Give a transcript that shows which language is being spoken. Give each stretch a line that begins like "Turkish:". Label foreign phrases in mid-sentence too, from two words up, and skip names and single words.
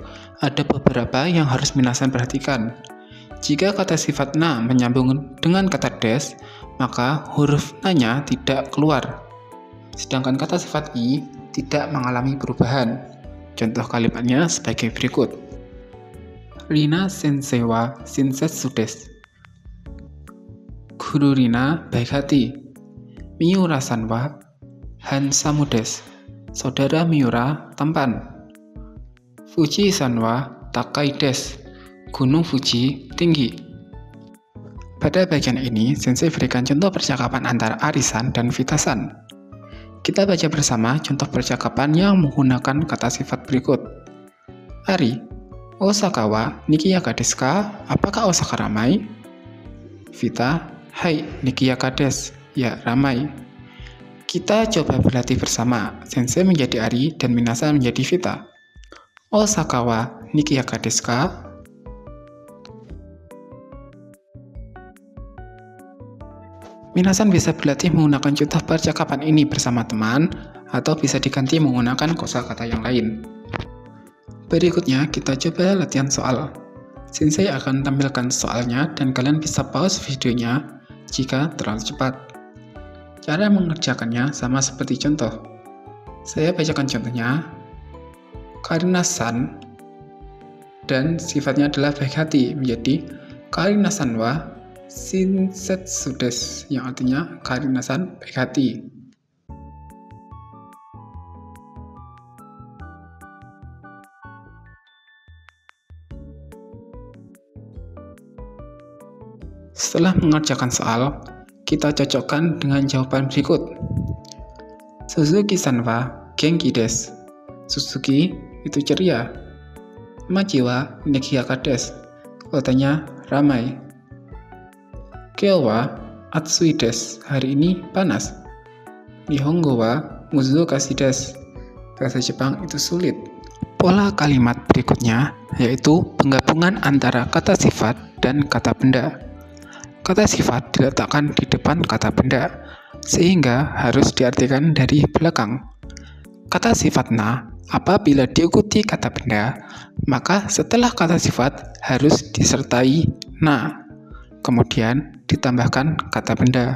Indonesian: Ada beberapa yang harus minasan perhatikan. Jika kata sifat na menyambung dengan kata des, maka huruf na-nya tidak keluar. Sedangkan kata sifat i tidak mengalami perubahan. Contoh kalimatnya sebagai berikut.
Japanese: リナ先生は親切です.
Indonesian: Guru Rina baik hati.
Japanese: 三浦さんはハンサムです.
Indonesian: Saudara Miura tampan.
Japanese: 富士山は高いです.
Indonesian: Gunung Fuji tinggi. Pada bagian ini, sensei berikan contoh percakapan antara Ari-san dan Vita-san. Kita baca bersama contoh percakapan yang menggunakan kata sifat berikut.
Japanese: アリ、大阪はにぎやかですか?
Indonesian: Apakah Osaka ramai? Vita,
Japanese: はい、にぎやかです.
Indonesian: Ya, ramai. Kita coba berlatih bersama. Sensei menjadi Ari dan minasan menjadi Vita.
Japanese: 大阪はにぎやかですか?
Indonesian: Minasan bisa berlatih menggunakan contoh percakapan ini bersama teman, atau bisa diganti menggunakan kosakata yang lain. Berikutnya, kita coba latihan soal. Sensei akan tampilkan soalnya dan kalian bisa pause videonya jika terlalu cepat. Cara mengerjakannya sama seperti contoh. Saya bacakan contohnya. Karina-san dan sifatnya adalah baik hati menjadi
Japanese: カリナさんは親切です,
Indonesian: yang artinya Karina-san baik hati. Setelah mengerjakan soal, kita cocokkan dengan jawaban berikut.
Japanese: 鈴木さんは元気です.
Indonesian: Suzuki itu ceria.
Japanese: 町はにぎやかです.
Indonesian: Kotanya ramai.
Japanese: 今日は暑いです.
Indonesian: Hari ini panas.
Japanese: 日本語は難しいです.
Indonesian: Bahasa Jepang itu sulit. Pola kalimat berikutnya yaitu penggabungan antara kata sifat dan kata benda. Kata sifat diletakkan di depan kata benda, sehingga harus diartikan dari belakang. Kata sifat na Apabila diikuti kata benda, maka setelah kata sifat harus disertai na, kemudian ditambahkan kata benda.